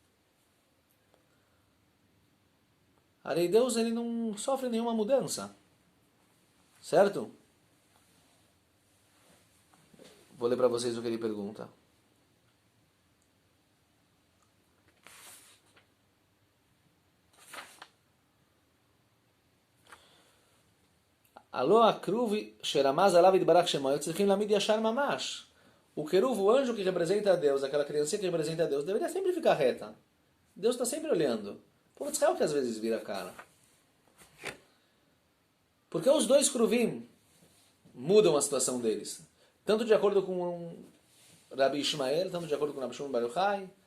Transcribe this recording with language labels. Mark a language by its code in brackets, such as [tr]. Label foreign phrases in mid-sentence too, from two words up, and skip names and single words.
[pt] Aí Deus ele não sofre nenhuma mudança, certo? Vou ler para vocês o que ele pergunta. [he] הלא הכרוב שרמז עליו יתברך שמו צריכים לעמוד ישר ממש. [pt] O querub, o anjo que representa a Deus, aquela criança que representa a Deus, deveria sempre ficar reta. Deus está sempre olhando. O povo de Israel que às vezes vira a cara. Porque os dois kruvim mudam a situação deles. Tanto de acordo com Rabi Ishmael, tanto de acordo com Rabi Shimon Bar Yochai.